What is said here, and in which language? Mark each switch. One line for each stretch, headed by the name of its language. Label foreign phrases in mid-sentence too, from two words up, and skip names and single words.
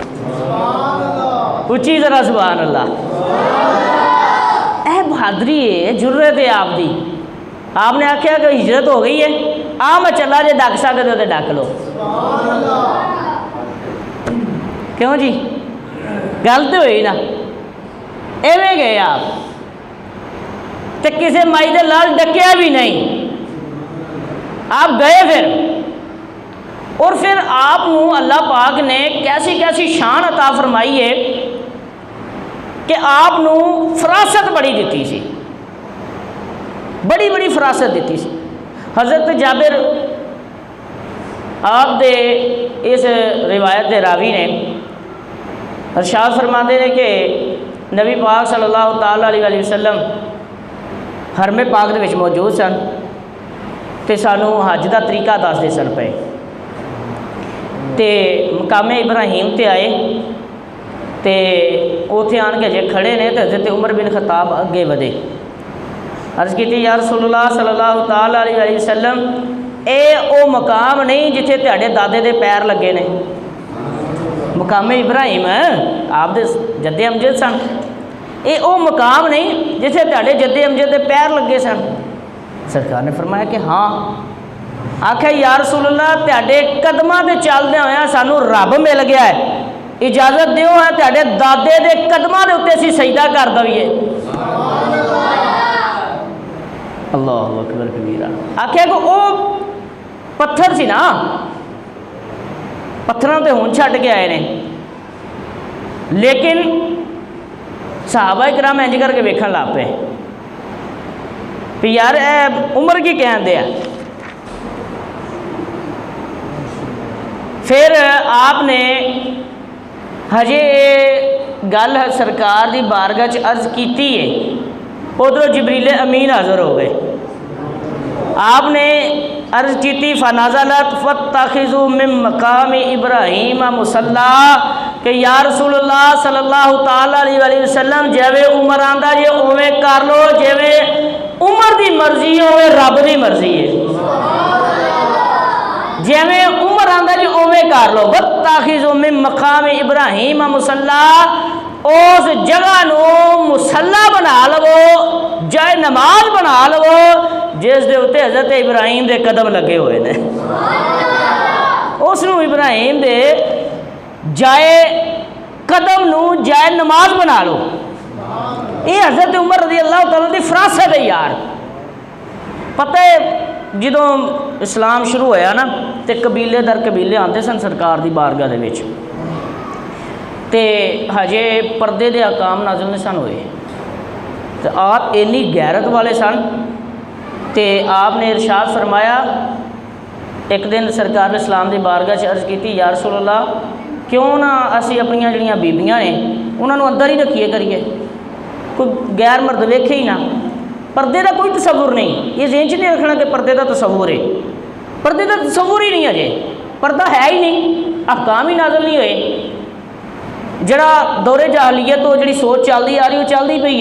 Punjabi: اچھی ذرا سبحان اللہ. اے بہادری ہے، جرت ہے آپ دی. آپ نے آخیا کہ ہجرت ہو گئی ہے، میں چلا جے ڈک سکتے ہو تو ڈک لو. کیوں جی؟ گل تو ہوئی نا. ایویں گئے آپ تے کسے مائی دے لال ڈکیا بھی نہیں، آپ گئے پھر. اور پھر آپ نو اللہ پاک نے کیسی کیسی شان عطا فرمائی ہے کہ آپ نو فراست بڑی دیتی سی، بڑی بڑی فراست دیتی سی. حضرت جابر آپ دے اس روایت دے راوی نے ارشاد فرماتے ہیں کہ نبی پاک
Arabic: صلی اللہ تعالیٰ علیہ وسلم
Punjabi: حرم پاک دے وچ موجود سن تے سانو حج دا طریقہ دس دے سن پے. تے مقام ابراہیم تے آئے تے اوتھے آن کے جے کھڑے نے تے حضرت عمر بن خطاب اگے ودے. عرض کیتی
Arabic: یا رسول اللہ صلی اللہ تعالیٰ علیہ وسلم
Punjabi: اے او مقام نہیں جتھے تہاڈے دادے دے پیر لگے نے. مقام ابراہیم آپ دے جد امجد سن، اے او مقام نہیں جتھے تہاڈے جد امجد دے پیر لگے سن. سرکار نے فرمایا کہ ہاں. آکھیا
Arabic: یا رسول اللہ
Punjabi: تہاڈے قدماں تے چلدے ہویا سانو رب مل گیا ہے، اجازت دیو ہے تہاڈے دادے دے قدماں دے اوتے اسی سجدہ کر دویے.
Arabic: اللہ اکبر کبیرہ.
Punjabi: آکھیا کہ او پتھر سی نا، پتھراں تے ہن چھڈ کے آئے نے، لیکن صحابہ کرام انج کر کے ویکھن لگ پے بھی یار اے عمر کی کہن دے. پھر آپ نے ہجے گل سرکار دی بارگاہ چ عرض کیتی ہے، ادھر جبریل امین حاضر ہو گئے. آپ نے عرض کیتی
Arabic: فنازلت فاتخذوا من مقام ابراہیم مصلی
Punjabi: کہ
Arabic: یا رسول اللہ صلی اللہ تعالیٰ علیہ وسلم
Punjabi: جیویں عمر آندا جے اوویں کر لو، جیویں عمر دی مرضی ہوے رب دی مرضی ہے. جیویں عمر آندا جے اوویں کر لو.
Arabic: واتخذوا من مقام ابراہیم مصلی،
Punjabi: اس جگہ نو مصلی بنا لو، جائے نماز بنا لو جس دے اتنے حضرت ابراہیم دے قدم لگے ہوئے نے. اس نو ابراہیم دے جائے قدم نو جائے نماز بنا لو. یہ حضرت عمر
Arabic: رضی اللہ تعالیٰ
Punjabi: دی فراست ہے یار. پتہ ہے جدوں اسلام شروع ہویا نا تے قبیلے در قبیلے آتے سن سرکار دی بارگاہ دے وچ، تے ہجے پردے دے احکام نازل نہیں سن ہوئے. تو آپ اینی غیرت والے سن تے آپ نے ارشاد فرمایا. ایک دن سرکار اسلام دی بارگاہ سے عرض کیتی
Arabic: یا رسول اللہ
Punjabi: کیوں نہ اسی اپنیاں جڑیاں بیبیاں نے انہاں نو اندر ہی رکھیے کریے، کوئی غیر مرد ویکھے ہی نہ. پردے دا کوئی تصور نہیں، یہ ذہن چ نہیں رکھنا کہ پردے دا تصور ہے. پردے دا تصور ہی نہیں اجے، پردہ ہے ہی نہیں، احکام ہی نازل نہیں ہوئے. جڑا دور جاہلیت تو جڑی سوچ چلتی آ رہی وہ چلتی پئی ہے.